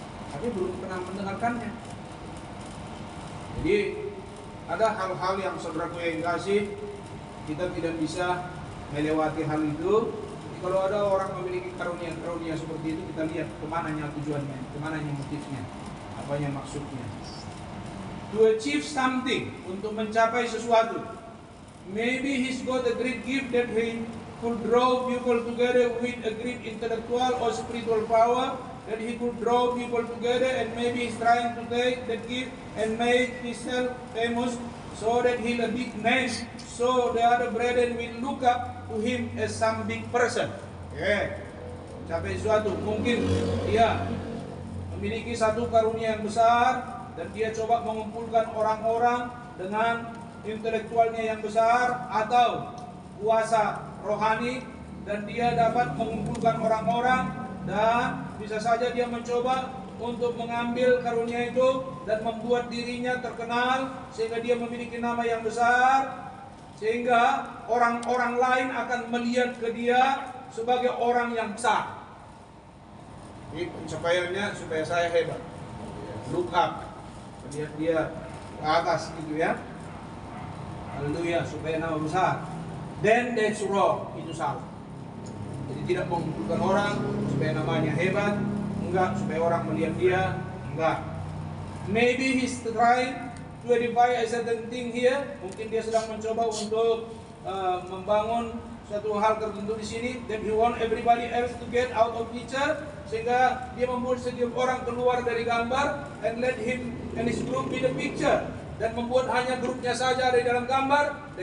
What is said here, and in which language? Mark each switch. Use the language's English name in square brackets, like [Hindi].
[Indonesian] tapi belum pernah mendengarkannya. Jadi ada hal-hal yang saudaraku yang kasih, kita tidak bisa melewati hal itu. Jadi kalau ada orang memiliki karunia-karunia seperti itu, kita lihat kemananya tujuannya, kemananya motifnya, apanya maksudnya. [English] To achieve something, [Indonesian] untuk mencapai sesuatu. [English] Maybe he's got a great gift that he could draw people together with a great intellectual or spiritual power, that he could draw people together, and maybe he's trying to take that gift and make himself famous so that he'll a big name, so the other brethren will look up to him as some big person. [Indonesian] Capai sesuatu, mungkin dia memiliki satu karunia yang besar dan dia coba mengumpulkan orang-orang dengan intelektualnya yang besar atau kuasa rohani, dan dia dapat mengumpulkan orang-orang, dan bisa saja dia mencoba untuk mengambil karunia itu dan membuat dirinya terkenal sehingga dia memiliki nama yang besar, sehingga orang-orang lain akan melihat ke dia sebagai orang yang besar. Ini pencapaiannya supaya saya hebat, [English] look up, [Indonesian] melihat dia ke atas gitu ya. Haleluya, supaya nama besar. [English] Then that's wrong, [Indonesian] itu salah. Jadi tidak mengumpulkan orang supaya namanya hebat, enggak, supaya orang melihat dia, enggak. [English] Maybe he's trying to edify a certain thing here. [Indonesian] Mungkin dia sedang mencoba untuk membangun suatu hal tertentu di sini. [English] Then he want everybody else to get out of picture, [Indonesian] sehingga dia membuat setiap orang keluar dari gambar, [English] and let him and his group be the picture, [Indonesian] dan membuat hanya grupnya saja ada di dalam gambar.